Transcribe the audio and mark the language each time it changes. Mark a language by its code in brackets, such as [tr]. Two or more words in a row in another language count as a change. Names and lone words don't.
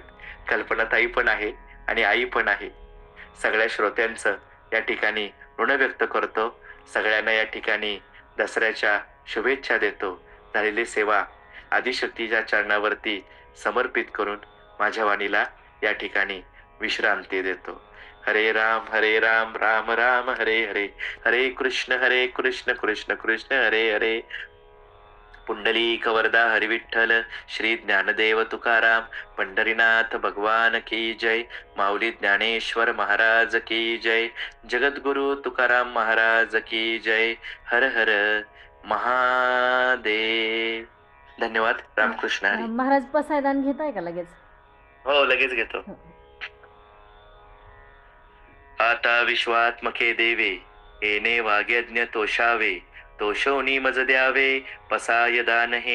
[mr] कल्पनाताई पण आहे आणि आई पण आहे. सगळ्या श्रोत्यांचं या ठिकाणी ऋण व्यक्त करतो. सगळ्यांना या ठिकाणी दसऱ्याच्या शुभेच्छा देतो. झालेली सेवा आदिशक्तीच्या चरणावरती समर्पित करून माझ्या वाणीला या ठिकाणी विश्रांती देतो. हरे राम राम राम हरे हरे, हरे कृष्ण कृष्ण कृष्ण हरे हरे. पुंडलिक वरदा हरी विठ्ठल, श्री ज्ञानदेव तुकाराम, पंढरीनाथ भगवान [hi] की जय. [mr] माऊली ज्ञानेश्वर महाराज [hi] की जय. [mr] जगद्गुरु तुकाराम महाराज [hi] की जय. [mr] हर हर महादेव. धन्यवाद. रामकृष्ण हरी. महाराज पसायदान घेताय का लगेच? हो, लगेच घेतो. आता विश्वात्मके देवे, येणे वाग्यज्ञ तोषावे, तोषोनी मज द्यावे पसाय दान हे.